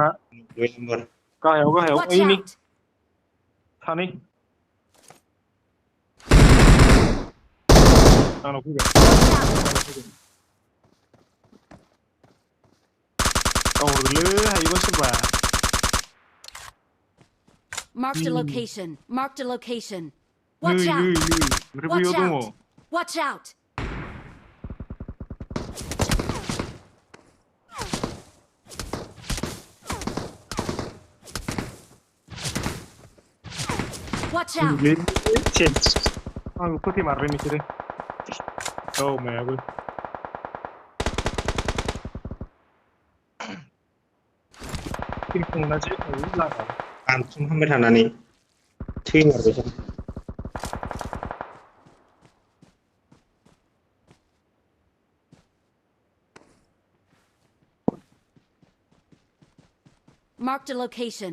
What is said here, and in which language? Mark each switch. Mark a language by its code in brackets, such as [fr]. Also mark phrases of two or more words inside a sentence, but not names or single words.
[brx] दुइ नम्बर गाहायाव [en] Watch [brx] ओइनि [en] out! [brx] सानै आंनाव फैबाय गावहरलै हायोबा सोरबा [en] Marked a location. Marked a location. [brx] नै [en] Watch [brx] नै [en] out! [brx] ओमफ्राय [en] Watch [brx] बैयाव दङ [en] out! Watch out! Watch out! [brx] आंखौ फोथैमारबाय नोंसोरो औ मायाबो फैखांनासो लागाव आनसुंखांबाय थानानै थैमारबाय [en] Marked a location.